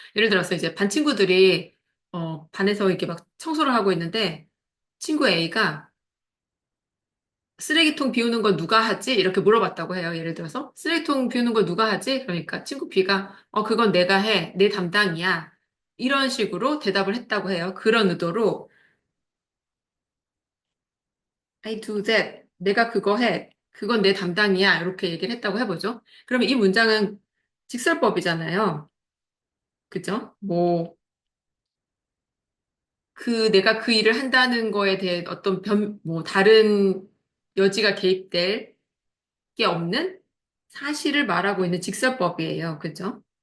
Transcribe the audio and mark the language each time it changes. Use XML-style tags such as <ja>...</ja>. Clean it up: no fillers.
<ko>예를 들어서 이제 반 친구들이 반에서 이렇게 막 청소를 하고 있는데 친구 A가 쓰레기통 비우는 거 누가 하지? 이렇게 물어봤다고 해요. 예를 들어서 쓰레기통 비우는 거 누가 하지? 그러니까 친구 B가 그건 내가 해. 내 담당이야. 이런 식으로 대답을 했다고 해요. 그런 의도로</ko> <en>I do that.</en> <ko>내가 그거 해. 그건 내 담당이야. 이렇게 얘기를 했다고 해보죠. 그러면 이 문장은 직설법이잖아요. 그죠? 뭐, 내가 그 일을 한다는 거에 대해 어떤 다른 여지가 개입될 게 없는 사실을 말하고 있는 직설법이에요. 그죠?</ko>